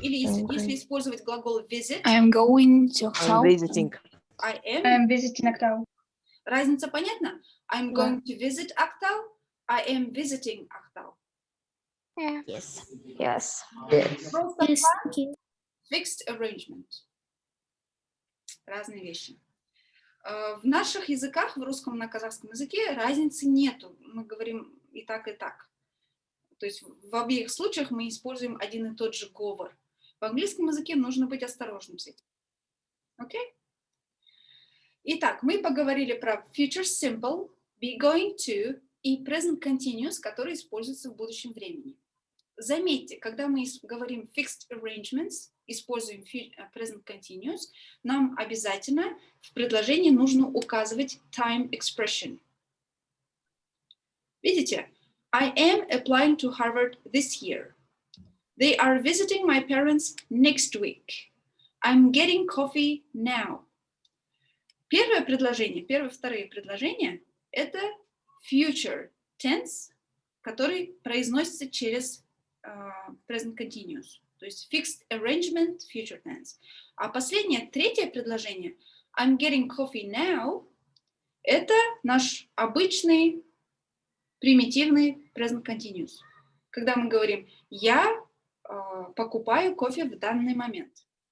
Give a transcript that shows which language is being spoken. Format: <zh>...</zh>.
<ru>Или если использовать глагол visit,</ru> <en>I'm going to Актау. I am I'm visiting Актау.</en> <ru>Разница понятна?</ru> <en>I'm going to visit Актау. I am visiting Актау. Yes.</en> <ru>Просто</ru> <en>Yes,</en> <ru>план,</ru> <en>thank you. fixed arrangement.</en> <ru>Разные вещи. В наших языках, в русском и на казахском языке, разницы нету. Мы говорим и так, и так. То есть в обеих случаях мы используем один и тот же говор. В английском языке нужно быть осторожным с этим. Окей? Итак, мы поговорили про future simple, be going to и present continuous, которые используются в будущем времени. Заметьте, когда мы говорим fixed arrangements, используем present continuous, нам обязательно в предложении нужно указывать time expression. Видите?</ru> <en>I am applying to Harvard this year. They are visiting my parents next week. I'm getting coffee now.</en> <ru>Первое предложение, вторые предложения – это future tense, который произносится через present continuous. То есть</ru> <en>fixed arrangement, future tense.</en> <ru>А последнее, третье предложение</ru> <en>I'm getting coffee now</en> <ru>– это наш обычный примитивный present continuous. Когда мы говорим я покупаю кофе в данный момент.</ru>